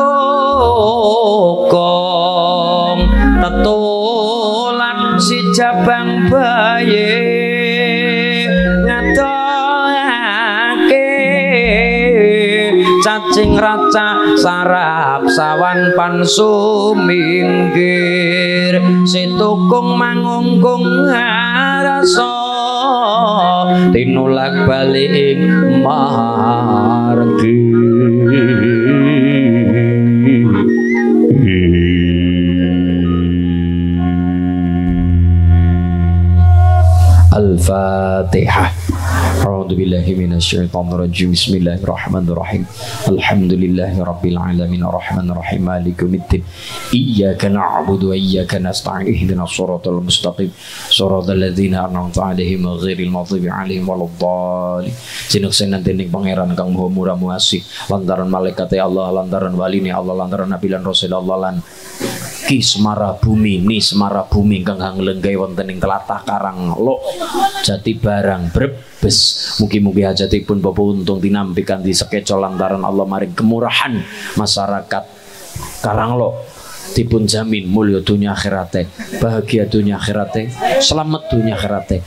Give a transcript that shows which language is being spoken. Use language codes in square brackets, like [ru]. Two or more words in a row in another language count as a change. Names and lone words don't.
[jv] tokong tetulan si jabang bayi ngatokake cacing raca sarap sawan pan suminggir si tukung mangungkung rasa tinulak balik margi. [ar] Al-Fatihah. أعوذ بالله من الشيطان الرجيم بسم الله الرحمن الرحيم. الحمد لله رب العالمين الرحمن الرحيم مالك يوم الدين. إياك نعبد وإياك نستعين اهدنا الصراط المستقيم صراط الذين أنعمت عليهم غير المغضوب عليهم ولا الضالين. [jv] Jinuksen dening pangeran kang maha murah muasih, lantaran malaikate Allah, lantaran waline Allah, lantaran nabi lan rasul Allah lan Ki Semara Bumi ni Semara Bumi kang lenggay wonten ing tlatah Karanglo Jati Barang Brebes. Mugi-mugi hajatipun Bapak Untung tinampi kanthi sekeca lantaran Allah maring kemurahan masyarakat Karanglo dipun jamin mulya dunya akhirate, bahagia dunya akhirate, selamat dunya akhirate.